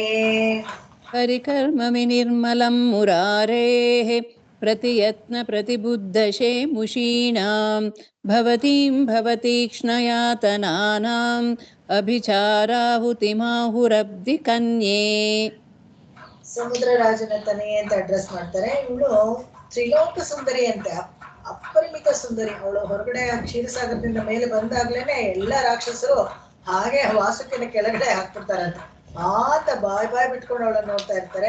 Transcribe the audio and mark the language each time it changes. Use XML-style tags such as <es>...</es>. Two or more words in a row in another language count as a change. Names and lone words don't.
<sa>ಪರಿಕರ್ಮ ವಿನಿರ್ಮಲಂ ಮುರಾರೇಃ ಪ್ರತಿಯತ್ನ ಪ್ರತಿಬುದ್ಧಶೇಮುಷೀಣಾಂ ಭವತೀಂ ಭವತೀಕ್ಷ್ಣಯಾತನಾನಾಂ ಅಭಿಚಾರಾಹುತಿಮಾಹುರಬ್ಧಿ ಕನ್ಯೇ.</sa> <kn>ಸಮುದ್ರ ರಾಜನ ತನೆಯೇ ಅಂತ ಅಡ್ರೆಸ್ ಮಾಡ್ತಾರೆ. ಇವಳು ತ್ರಿಲೋಕ ಸುಂದರಿ ಅಂತೆ, ಅಪರಿಮಿತ ಸುಂದರಿ. ಅವಳು ಹೊರಗಡೆ ಕ್ಷೀರಸಾಗರದಿಂದ ಮೇಲೆ ಬಂದಾಗ್ಲೇನೆ ಎಲ್ಲ ರಾಕ್ಷಸರು ಹಾಗೆ ವಾಸುಕಿನ ಕೆಳಗಡೆ ಹಾಕ್ಬಿಡ್ತಾರಂತೆ. ಆತ ಬಾಯ್ ಬಿಟ್ಕೊಂಡು ಅವಳನ್ನ ನೋಡ್ತಾ ಇರ್ತಾರೆ.</kn>